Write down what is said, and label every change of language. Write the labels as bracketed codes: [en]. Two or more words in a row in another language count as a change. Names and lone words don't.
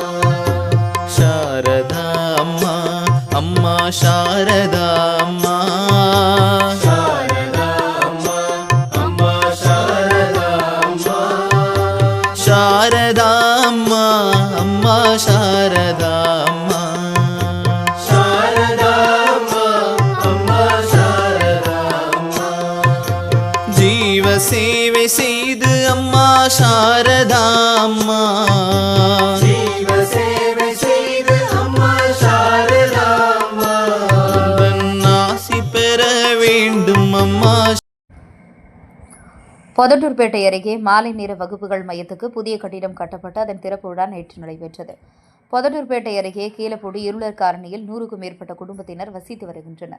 [kn] ಶಾರದಾ ಅಮ್ಮ ಅಮ್ಮ ಶಾರದಾ ಅಮ್ಮ ಶಾರದಾ ಅಮ್ಮ ಅಮ್ಮ ಶಾರದಾ ಅಮ್ಮ ಶಾರದಾ ಅಮ್ಮ ಅಮ್ಮ ಶಾರದಾ ಅಮ್ಮ ಜೀವ ಸೇವೆ [ta] செய்து அம்மா [kn] ಶಾರದಾ ಅಮ್ಮ ಜೀವ ಸೇವೆ செய்து ಅಮ್ಮ ಶಾರದಾ ಅಮ್ಮ [ta] ஆசி பெற வேண்டும் அம்மா. பொதட்டூர்பேட்டை அருகே மாலை நேர வகுப்புகள் மையத்துக்கு புதிய கட்டிடம் கட்டப்பட்டு அதன் திறப்பு விழா நேற்று நடைபெற்றது. பொதட்டூர்பேட்டை அருகே கீழப்பொடி இருளர் காலனியில் 100க்கும் மேற்பட்ட குடும்பத்தினர் வசித்து வருகின்றனர்.